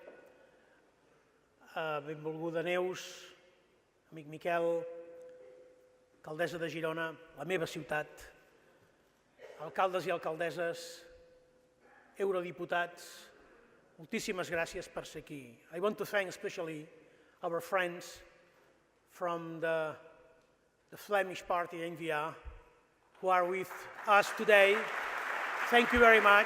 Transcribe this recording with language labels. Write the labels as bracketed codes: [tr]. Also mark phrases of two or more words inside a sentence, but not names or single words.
[ca] Benvolguda Neus, amic Miquel, alcaldessa de Girona, la meva ciutat, alcaldes i alcaldesses, eurodiputats, moltíssimes gràcies per ser aquí. [en] I want to thank especially our friends from the Flemish party NVA who are with us today. Thank you very much.